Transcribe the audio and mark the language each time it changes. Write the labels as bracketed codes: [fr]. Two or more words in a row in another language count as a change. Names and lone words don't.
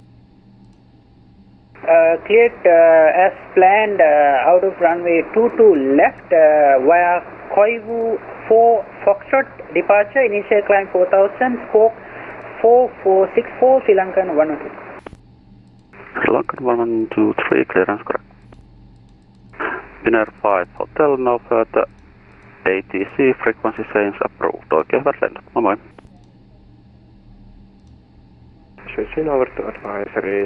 [en] Cleared as planned out of runway 22 left via Koivu 4 Foxtrot departure. Initial climb 4000, squawk 4464, Sri Lankan 112. Sri Lankan 1123, clearance correct. Winner 5 Hotel, no further ATC, frequency change approved. [fi] Oikein hyvät lennot. Moi moi. [en] Switching over to advisory.